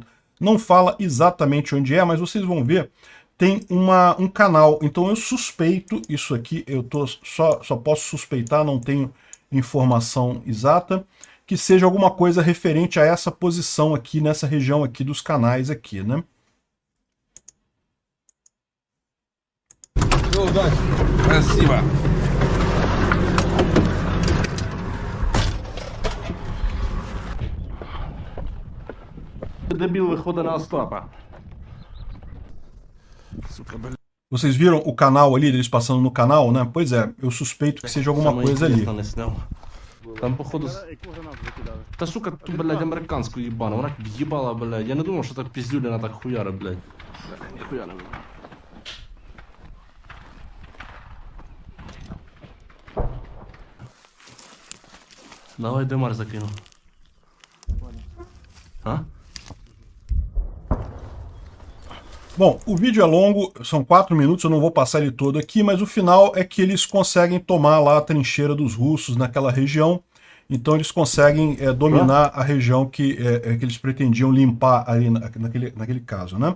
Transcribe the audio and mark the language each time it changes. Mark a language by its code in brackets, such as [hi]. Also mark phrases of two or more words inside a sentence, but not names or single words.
[pt] Não fala exatamente onde é, mas vocês vão ver, tem um canal. Então eu suspeito, isso aqui eu só posso suspeitar, não tenho informação exata, que seja alguma coisa referente a essa posição aqui, nessa região aqui dos canais aqui, né? [ru] Спасибо. Добил выхода на Остапа. [pt] Vocês viram o canal ali, eles passando no canal, né? Pois é, eu suspeito que seja alguma coisa ali. [ru] Там, походу... Да, сука, тут, блядь, американскую ебаную. Она въебала, блядь. Я не думал, что так пиздюли она так хуяра, блядь. Нихуя не было. Давай демар закину. А? [pt] Bom, o vídeo é longo, são 4 minutos, eu não vou passar ele todo aqui, mas o final é que eles conseguem tomar lá a trincheira dos russos naquela região, então eles conseguem dominar a região que eles pretendiam limpar ali naquele caso, né?